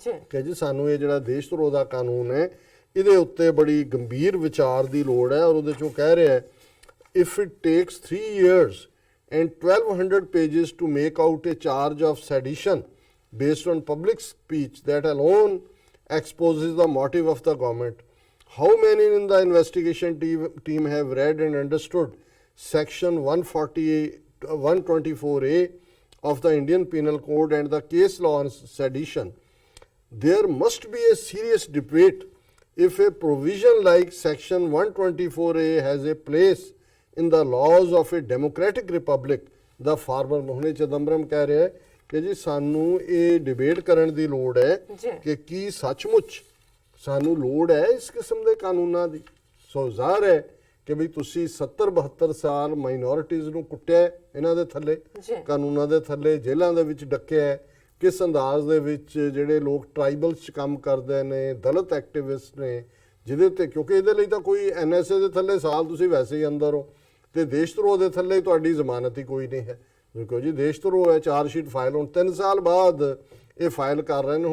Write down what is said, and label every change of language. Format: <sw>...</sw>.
<pa>ਕਿ ਜੀ ਸਾਨੂੰ ਇਹ ਜਿਹੜਾ ਦੇਸ਼ ਧਰੋਹ ਦਾ ਕਾਨੂੰਨ ਹੈ ਇਹਦੇ ਉੱਤੇ ਬੜੀ ਗੰਭੀਰ ਵਿਚਾਰ ਦੀ ਲੋੜ ਹੈ। ਔਰ ਉਹਦੇ 'ਚੋਂ ਕਹਿ ਰਿਹਾ,</pa> <en>If it takes 3 years and 1200 pages to make out a charge of sedition based on public speech that alone exposes the motive of the government. How many in the investigation team have read and understood section 124A of the Indian Penal Code and the case law on sedition? There must be a serious debate if a provision like section 124A has a place in the laws of a democratic republic.</en> <pa>The farmer ਮੋਹਣੇ Chidambaram ਕਹਿ ਰਿਹਾ ਕਿ ਜੀ ਸਾਨੂੰ ਇਹ debate ਕਰਨ ਦੀ ਲੋੜ ਹੈ ਕਿ ਕੀ ਸੱਚਮੁੱਚ ਸਾਨੂੰ ਲੋੜ ਹੈ ਇਸ ਕਿਸਮ ਦੇ ਕਾਨੂੰਨਾਂ ਦੀ। ਸੋ ਜ਼ਾਹਰ ਹੈ ਕਿ ਵੀ ਤੁਸੀਂ 70-72 ਸਾਲ ਮਾਈਨੋਰਿਟੀਜ਼ ਨੂੰ ਕੁੱਟਿਆ ਇਹਨਾਂ ਦੇ ਥੱਲੇ, ਕਾਨੂੰਨਾਂ ਦੇ ਥੱਲੇ, ਜੇਲ੍ਹਾਂ ਦੇ ਵਿੱਚ ਡੱਕਿਆ, ਕਿਸ ਅੰਦਾਜ਼ ਦੇ ਵਿੱਚ ਜਿਹੜੇ ਲੋਕ ਟਰਾਈਬਲਸ 'ਚ ਕੰਮ ਕਰਦੇ ਨੇ, ਦਲਿਤ ਐਕਟਿਵਿਸਟ ਨੇ, ਜਿਹਦੇ ਉੱਤੇ ਕਿਉਂਕਿ ਇਹਦੇ ਲਈ ਤਾਂ ਕੋਈ NSA ਦੇ ਥੱਲੇ ਸਾਲ ਤੁਸੀਂ ਵੈਸੇ ਹੀ ਅੰਦਰ ਹੋ, ਤੇ ਦੇਸ਼ ਧਰੋਹ ਦੇ ਥੱਲੇ ਤੁਹਾਡੀ ਜ਼ਮਾਨਤ ਹੀ ਕੋਈ ਨਹੀਂ ਹੈ, ਕਿਉਂਕਿ ਜੀ ਦੇਸ਼ ਧਰੋਹ ਹੈ, ਚਾਰਜ ਸ਼ੀਟ ਫਾਈਲ ਹੁਣ 3 ਸਾਲ ਬਾਅਦ ਇਹ ਫਾਈਲ ਕਰ ਰਹੇ ਨੇ।</pa>